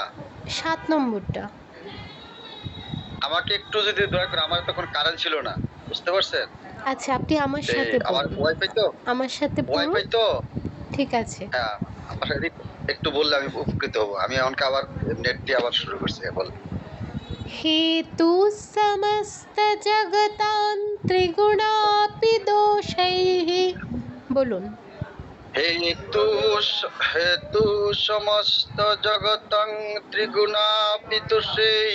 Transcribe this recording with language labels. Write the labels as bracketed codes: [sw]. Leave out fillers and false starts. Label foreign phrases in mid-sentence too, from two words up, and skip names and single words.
[bn] 7 নম্বরটা। আমাকে একটু যদি দয়া করে, আমার তখন কারেন্ট ছিল না, বুঝতে পারছেন? আচ্ছা, আপনি আমার সাথে আমার পড়ুন। ওয়াইফাই তো, আমার সাথে পড়ুন। ওয়াইফাই তো, ঠিক আছে। হ্যাঁ, আমার সাথে একটু বললে আমি উপকৃত হব। আমি এমনকি আবার নেট দিয়ে আবার শুরু করছি। বল। [sa] हेतु समस्त जगतां त्रिगुणापि दोषैः। [bn] बोलून। [sa] हेतु समस्त जगतं त्रिगुणापि दोषैः